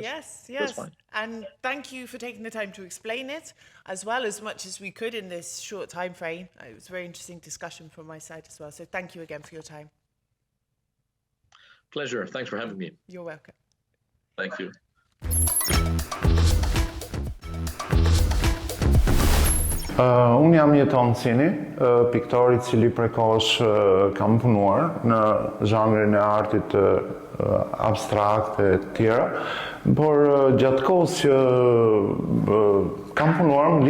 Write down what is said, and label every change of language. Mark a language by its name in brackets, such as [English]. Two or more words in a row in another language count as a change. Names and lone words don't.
[English] Yes. That's fine. And thank you for taking the time to explain it as much as we could in this short time frame. It was a very interesting discussion from my side as well. So thank you again for your time. Pleasure. Thanks for having me. You're welcome. Thank you. [Albanian] Unë jam Jeton Cini, piktor I cili prekosh kam punuar në zhanrin e artit abstrakt e tjera, por gjatë kohës që kam punuar më